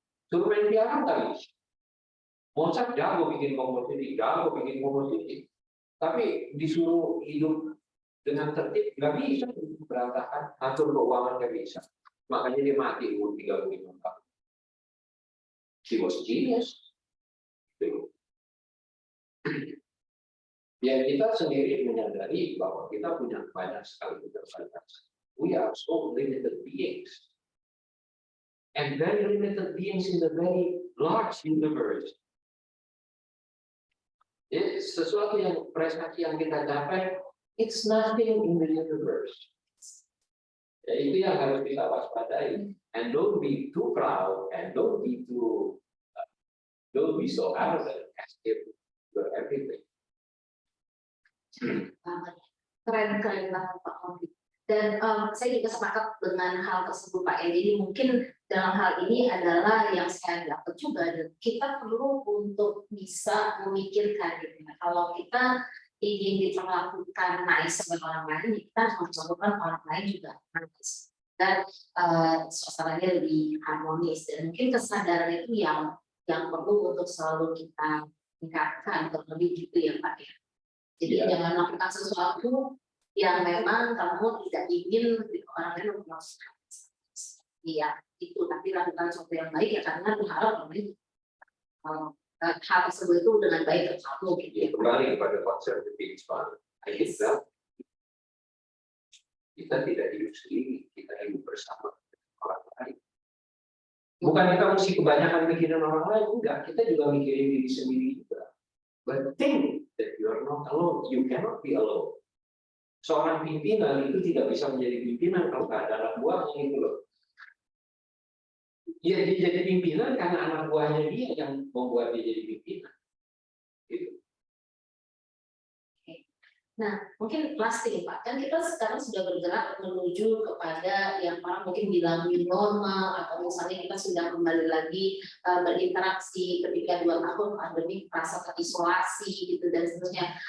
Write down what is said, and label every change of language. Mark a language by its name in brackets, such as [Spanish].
[Indonesian] Suruh main piano nggak bisa. Mozart jago bikin komposisi, tapi disuruh hidup dengan tertib nggak bisa, berantakan, atur keuangan nggak bisa. Makanya dia mati umur 35 tahun. [English] He was genius. [Indonesian] Ya, kita sendiri menyadari bahwa kita punya banyak sekali keterbatasan. [English] We are so limited beings. And very limited beings in the very large universe. [Indonesian] Sesuatu yang prestasi yang kita capai, [English] it's nothing in the universe. [Indonesian] Ya, itu yang harus kita waspadai. [English] And don't be too proud and don't be so arrogant as if you're everything. [Indonesian] Keren banget Pak Kondi. Dan saya juga sepakat dengan hal tersebut Pak ya. Jadi mungkin dalam hal ini adalah yang saya dapat juga, dan kita perlu untuk bisa memikirkan gitu ya. Kalau kita ingin diperlakukan nice sama orang lain, kita harus memperlakukan orang lain juga nice. Dan suasananya lebih harmonis, dan mungkin kesadaran itu yang perlu untuk selalu kita tingkatkan, terlebih gitu ya Pak ya. Jadi jangan melakukan sesuatu yang memang kamu tidak ingin orang lain melakukan. Iya, itu, tapi lakukan sesuatu yang baik ya, karena berharap orang lain hal tersebut itu dengan baik ke kamu gitu ya. Kembali kepada konsep Pak. Kita tidak hidup sendiri, kita hidup bersama orang lain. Bukan kita mesti kebanyakan mikirin orang lain, enggak. Kita juga mikirin diri sendiri juga. [English] But think that you are not alone. You cannot be alone. [Indonesian] Seorang pimpinan itu tidak bisa menjadi pimpinan kalau nggak ada anak buahnya gitu loh. Ya, dia jadi pimpinan karena anak buahnya dia yang membuat dia jadi pimpinan. Gitu. Nah, mungkin plastik Pak, kan kita sekarang sudah bergerak menuju kepada yang orang mungkin bilang new normal, atau misalnya kita sudah kembali lagi berinteraksi ketika 2 tahun pandemi merasa terisolasi gitu dan seterusnya.